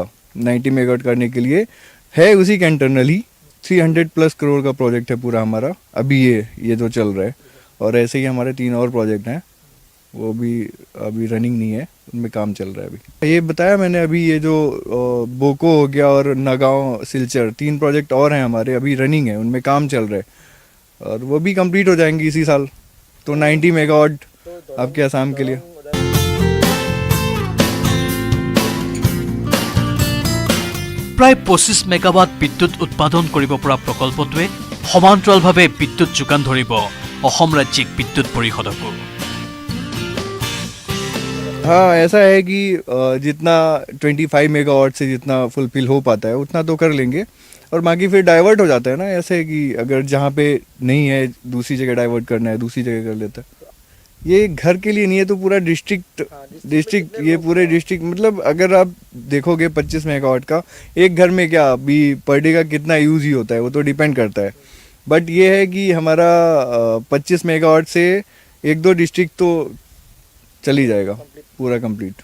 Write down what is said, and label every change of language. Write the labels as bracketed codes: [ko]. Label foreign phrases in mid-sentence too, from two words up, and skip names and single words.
[hi] 90 मेगावाट करने के लिए है उसी के इंटरनली 300+ करोड़ का प्रोजेक्ट है पूरा हमारा अभी ये जो चल रहा है, और ऐसे ही हमारे 3 और प्रोजेक्ट हैं, वो भी अभी रनिंग नहीं है, उनमें काम चल रहा है अभी। ये बताया मैंने अभी, ये जो बोको हो गया और नगांव सिलचर 3 प्रोजेक्ट और हैं हमारे अभी रनिंग है, उनमें काम चल रहा है, और वो भी कंप्लीट हो जाएंगे इसी साल। तो 90 मेगावाट आपके असम के लिए। [as] প্ৰায় 25 মেগাৱাট বিদ্যুৎ উৎপাদন কৰিব পৰা প্ৰকল্পটোৱে সমান্তৰালভাৱে বিদ্যুৎ যোগান ধৰিব অসম ৰাজ্যিক বিদ্যুৎ পৰিষদকো। [hi] हाँ, ऐसा है कि जितना 25 मेगावाट से जितना फुलफिल हो पाता है उतना तो कर लेंगे, और बाकी फिर डाइवर्ट हो जाता है ना, ऐसे कि अगर जहाँ पे नहीं है दूसरी जगह डाइवर्ट करना है दूसरी जगह कर लेता है। ये घर के लिए नहीं है, तो पूरा डिस्ट्रिक्ट ये पूरे डिस्ट्रिक्ट, मतलब अगर आप देखोगे 25 मेगावाट का एक घर में क्या अभी [en] per day [hi] का कितना यूज़ ही होता है वो तो डिपेंड करता है, बट ये है कि हमारा 25 मेगावाट से 1-2 डिस्ट्रिक्ट तो चली जाएगा पूरा कंप्लीट।